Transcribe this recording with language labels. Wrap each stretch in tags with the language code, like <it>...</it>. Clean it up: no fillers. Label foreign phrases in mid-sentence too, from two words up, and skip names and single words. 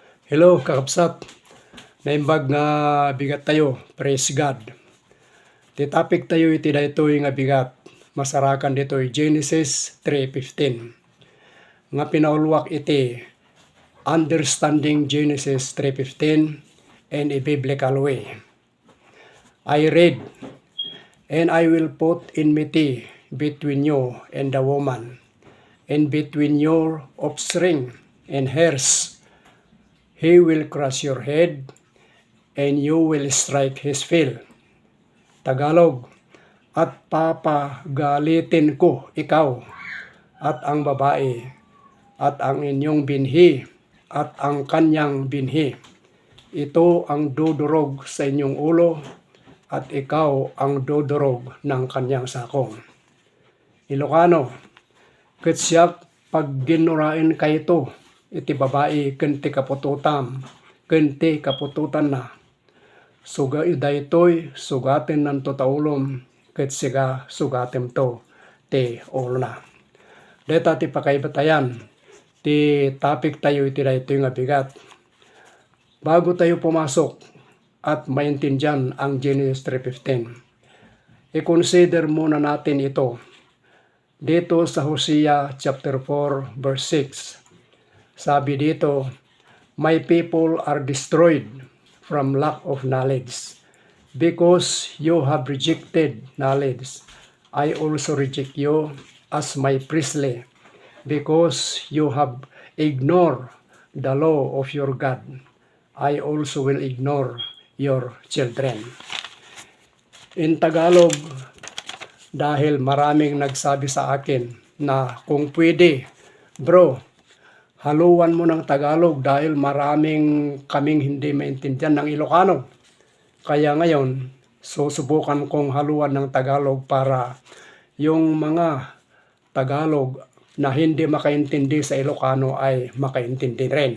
<ilo>Hello, kakapsat. Naimbag nga bigat tayo.</ilo> <en>Praise God.</en> <ilo>Ti topic tayo iti daytoy nga bigat. Masarakan ditoy Genesis 3:15. Nga pinaulwak iti</ilo> <en>Understanding Genesis 3:15 in a biblical way. I read, "And I will put enmity between you and the woman, and between your offspring and hers. He will crush your head, and you will strike his heel."</en> <tl>Tagalog, "At papagalitin ko ikaw, at ang babae, at ang inyong binhi, at ang kanyang binhi. Ito ang dudurog sa inyong ulo, at ikaw ang dudurog ng kanyang sakong."</tl> <ilo>Ilocano, "Ket siyak pag ginurain kayto, iti babae kenti kapututam, kenti kapututan na. Suga daytoy sugaten nan to taulom, ket siga sugatem to ti ulo na." Deta ti pakaibatayan, ti topic tayo iti daytoy nga bigat.</ilo> <tl>Bago tayo pumasok at maintindihan ang Genesis 3:15, i-consider muna natin ito. Dito sa Hosea chapter 4 verse 6. Sabi dito,</tl> <en>"My people are destroyed from lack of knowledge. Because you have rejected knowledge, I also reject you as my priestly. Because you have ignored the law of your God, I also will ignore your children." In Tagalog,</en> <tl>dahil maraming nagsabi sa akin na kung pwede, bro, haluan mo ng Tagalog dahil maraming kaming hindi maintindihan ng Ilocano. Kaya ngayon, susubukan kong haluan ng Tagalog para yung mga Tagalog na hindi makaintindi sa Ilocano ay makaintindi rin.</tl>